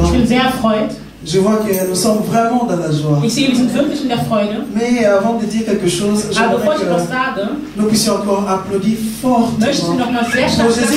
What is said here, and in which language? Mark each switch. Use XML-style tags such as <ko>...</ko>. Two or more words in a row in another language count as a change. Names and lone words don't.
<de>Ich bin sehr erfreut.</de> <fr>Je vois que nous sommes vraiment dans la joie.</fr> <de>Ich sehe, wir sind wirklich in der Freude.</de> <fr>Mais avant de dire quelque chose, j'aimerais que nous puissions encore applaudir fortement pour Jésus.</fr>